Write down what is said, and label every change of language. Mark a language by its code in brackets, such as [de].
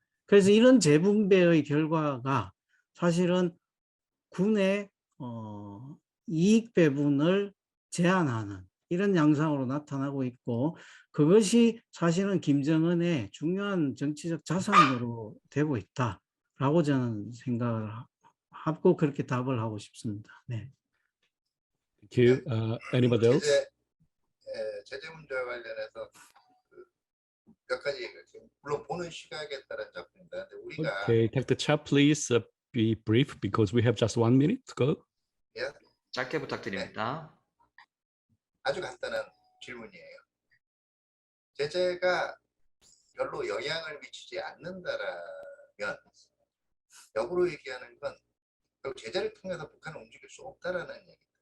[ko] 그래서 이런 재분배의 결과가 사실은 군의 이익 배분을 제한하는 이런 양상으로 나타나고 있고, 그것이 사실은 김정은의 중요한 정치적 자산으로 되고 있다라고 저는 생각을 하고 그렇게 답을 하고 싶습니다. 네. [en] Thank you. Anybody else? [ko] 제재 문제와 관련해서 몇 가지 얘기할게요. 물론 보는 시각에 따른 작품입니다. 근데 우리가 [en] Okay, take the chat, please. Be brief because we have just 1 minute to go. [ko] 짧게 부탁드립니다. 아주 간단한 질문이에요. 제재가 별로 영향을 미치지 않는다라면, 역으로 얘기하는 건 결국 제재를 통해서 북한을 움직일 수 없다라는 얘기예요.